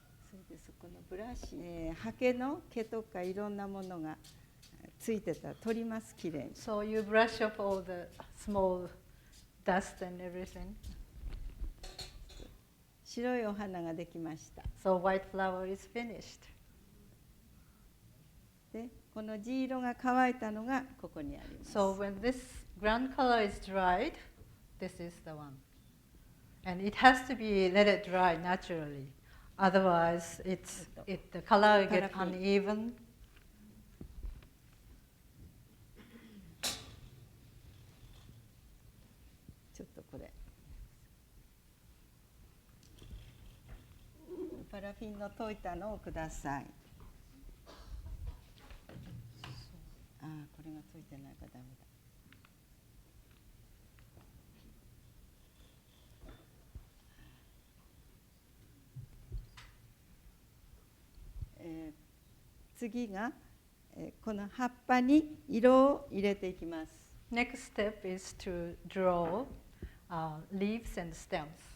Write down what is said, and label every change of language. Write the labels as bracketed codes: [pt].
[ja] それでそこのブラシ、ハケの毛とかいろんなものがついてたら取ります、きれいに。 [en] So you brush off all the small dust and everything. [ja] 白いお花ができました。 [en] So white flower is finished. [ja] で、この地色が乾いたのがここにあります。 [en] So when this ground color is dried, this is the one. And it has to be let it dry naturally. Otherwise, the color gets uneven. [ja] ちょっとこれパラフィンの溶いたのをください。ああ、これが溶いてないからダメだ。次が、この葉っぱに色を入れていきます。 [en] Next step is to draw leaves and stems.